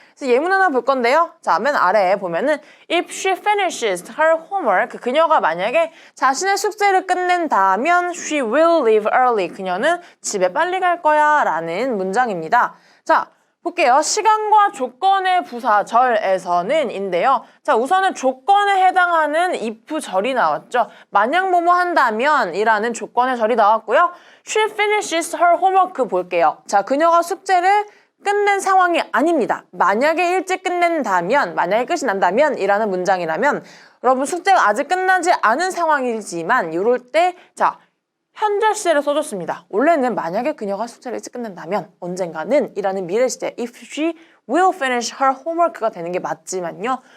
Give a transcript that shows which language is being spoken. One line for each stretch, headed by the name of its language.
Korean: 그래서 예문 하나 볼 건데요. 자, 맨 아래에 보면은
English: If she finishes her homework,
Korean: 그녀가 만약에 자신의 숙제를 끝낸다면
English: she will leave early,
Korean: 그녀는 집에 빨리 갈 거야 라는 문장입니다. 자, 볼게요. 시간과 조건의 부사절에서는 인데요. 자, 우선은 조건에 해당하는 if 절이 나왔죠. 만약 뭐뭐 한다면 이라는 조건의 절이 나왔고요.
English: She finishes her homework
Korean: 볼게요. 자, 그녀가 숙제를 끝낸 상황이 아닙니다. 만약에 일찍 끝낸다면, 만약에 끝이 난다면 이라는 문장이라면 여러분 숙제가 아직 끝나지 않은 상황이지만 이럴 때 자, 현재 시제를 써줬습니다. 원래는 만약에 그녀가 숙제를 일찍 끝낸다면 언젠가는 이라는 미래 시제
English: if she will finish her homework
Korean: 가 되는 게 맞지만요.